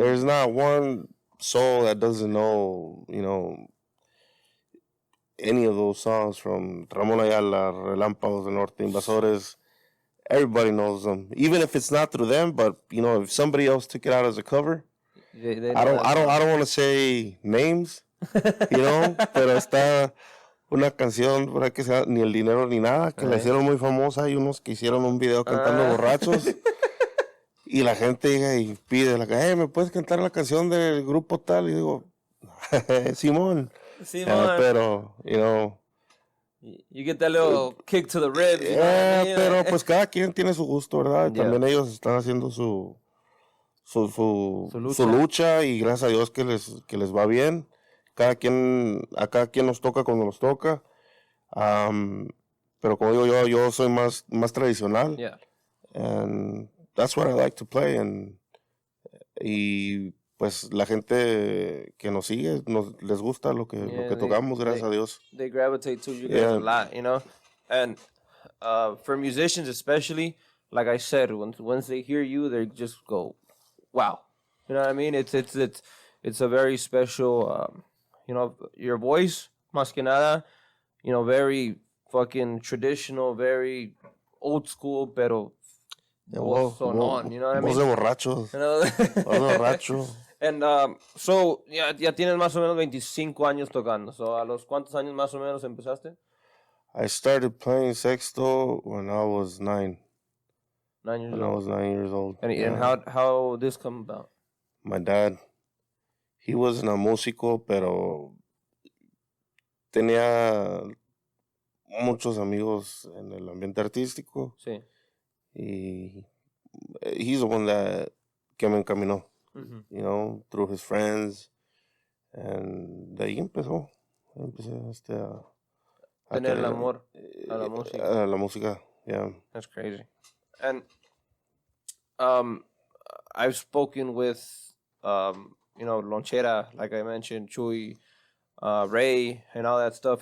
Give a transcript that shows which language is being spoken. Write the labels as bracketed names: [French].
[English] There's not one soul that doesn't know, you know, any of those songs from Ramon Ayala, Relámpagos del Norte, Invasores. Everybody knows them, even if it's not through them. But you know, if somebody else took it out as a cover, I don't want to say names, you know. [Spanish] Pero está una canción por ahí que sea Ni el dinero ni nada, que la hicieron muy famosa. Hay unos que hicieron un video cantando borrachos. Y la gente llega y pide, ¿me puedes cantar la canción del grupo tal? Y digo, Simón. Pero, [English] you know. You get that little kick to the ribs. [Spanish] Pero pues cada quien tiene su gusto, ¿verdad? Yeah. También ellos están haciendo su lucha y gracias a Dios que les va bien. A cada quien nos toca cuando nos toca. Pero como digo yo soy más tradicional. [English] Yeah. And that's what I like to play. [Spanish] Y pues la gente que nos sigue les gusta lo que tocamos, gracias a Dios. [English] They gravitate to you guys a lot, you know. And for musicians especially, like I said, once they hear you, they just go, wow. You know what I mean? It's a very special, you know, your voice, [Spanish] más que nada, [English] you know, very fucking traditional, very old school, pero [Spanish] voz [English] sonón, you know what I mean? [Spanish] Voz de borrachos. [English] You know? [Spanish] Voz de borracho. [English] And so, [Spanish] ya tienes más o menos 25 años tocando. So, ¿a los cuántos años más o menos empezaste? [English] I started playing sexto when I was 9. 9 years When I old. was 9 years old. And how this come about? My dad, he wasn't a [Spanish] músico, pero tenía muchos amigos en el ambiente artístico. Sí. [English] Y he's the one [Spanish] que me encaminó, [English] you know, through his friends. And [Spanish] de ahí empecé a tener el amor a la música. A la música, yeah. [English] That's crazy. And I've spoken with, Lonchera, like I mentioned, Chuy, Ray, and all that stuff.